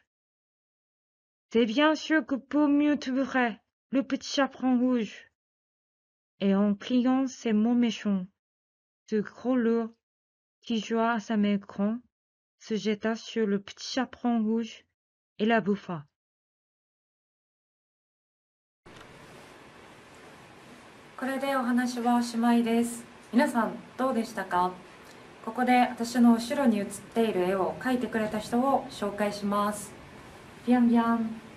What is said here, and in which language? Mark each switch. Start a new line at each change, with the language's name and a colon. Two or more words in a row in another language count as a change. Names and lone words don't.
French: C'est bien sûr que pour mieux te voir, le petit chaperon rouge. Et en criant ces mots méchants, ce gros loup qui joua à sa mère grand se jeta sur le petit chaperon rouge et la bouffa.
Japanese: これでお話はおしまいです。皆さんどうでしたか？ここで私の後ろに写っている絵を描いてくれた人を紹介します。ビャンビャン。